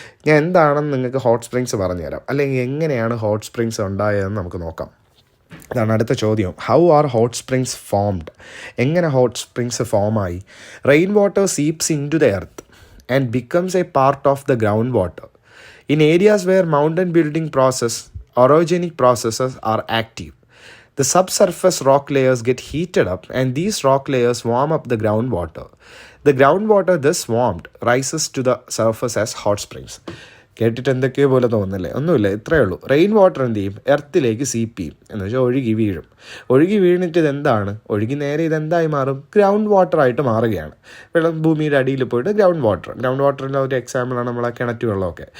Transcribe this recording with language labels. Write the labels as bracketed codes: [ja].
[ml] ഞാൻ എന്താണെന്ന് നിങ്ങൾക്ക് ഹോട്ട് സ്പ്രിങ്സ് പറഞ്ഞുതരാം, അല്ലെങ്കിൽ എങ്ങനെയാണ് ഹോട്ട് സ്പ്രിങ്സ് ഉണ്ടായതെന്ന് നമുക്ക് നോക്കാം. ഇതാണ് അടുത്ത ചോദ്യം. [en] How are hot springs formed? [ml] എങ്ങനെ hot springs ഫോമായി? [en] Rain water seeps into the earth and becomes a part of the ground water. In areas where mountain building orogenic processes are active, the subsurface rock layers get heated up and these rock layers warm up the groundwater. The groundwater thus warmed rises to the surface as hot springs. [ml] കേട്ടിട്ട് എന്തൊക്കെയോ പോലെ തോന്നുന്നില്ലേ? ഒന്നുമില്ല, ഇത്രയേ ഉള്ളൂ. Rain water എന്ത് ചെയ്യും? എർത്തിലേക്ക് സീപ്പ് ചെയ്യും, എന്ന് വെച്ചാൽ ഒഴുകി വീണിട്ട് ഇതെന്താണ്? നേരെ ഇതെന്തായി മാറും? ഗ്രൗണ്ട് വാട്ടറായിട്ട് മാറുകയാണ്. വെള്ളം ഭൂമിയുടെ അടിയിൽ പോയിട്ട് ഗ്രൗണ്ട് വാട്ടറിൻ്റെ ഒരു എക്സാമ്പിളാണ് നമ്മളെ കിണറ്റ് വെള്ളമൊക്കെ.